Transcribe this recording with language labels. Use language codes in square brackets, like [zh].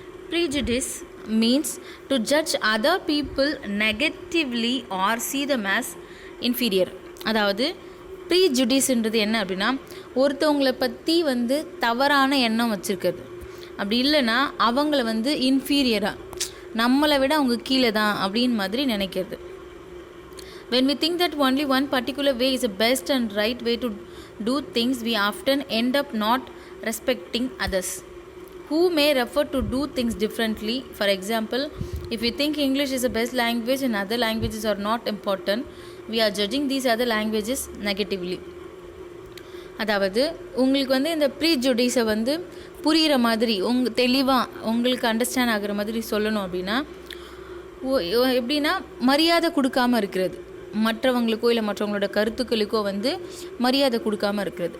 [en] Prejudice means to judge other people negatively or see them as inferior. [ta] அதாவது ப்ரீஜுடிஸ்ன்றது என்ன அப்படின்னா ஒருத்தவங்களை பற்றி தவறான எண்ணம் வச்சுருக்கிறது, அப்படி இல்லைன்னா அவங்கள இன்ஃபீரியராக, நம்மளை விட அவங்க கீழே தான் அப்படின்னு மாதிரி நினைக்கிறது. [en] When we think that only one particular way is the best and right way to do things, we often end up not respecting others who may refer to do things differently. For example, if we think English is the best language and other languages are not important, we are judging these other languages negatively. [ta] அதாவது உங்களுக்கு இந்த ப்ரீஜுடிஸை புரிகிற மாதிரி, தெளிவாக உங்களுக்கு understand ஆகிற மாதிரி சொல்லணும் அப்படின்னா எப்படின்னா மரியாதை கொடுக்காமல் இருக்கிறது, மற்றவங்களுக்கோ இல்லை மற்றவங்களோட கருத்துக்களுக்கோ மரியாதை கொடுக்காமல் இருக்கிறது.